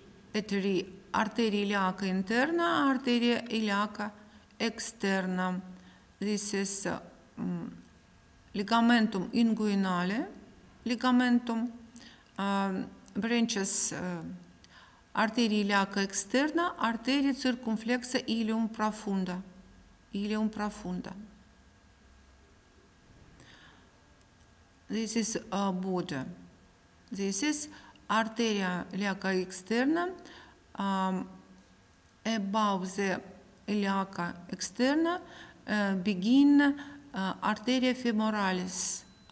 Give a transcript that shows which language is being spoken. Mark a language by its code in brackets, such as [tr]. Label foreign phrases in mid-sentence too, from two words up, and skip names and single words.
[la] iliaca interna, arteria iliaca externa. [en] This is [la] ligamentum inguinale, [en] branches [la] arteria iliaca externa, arteria circumflexa ilium profunda. [en] This is a border. This is [la] arteria iliaca externa. [en] Above the [la] iliaca externa [en] begin [la] arteria femoralis.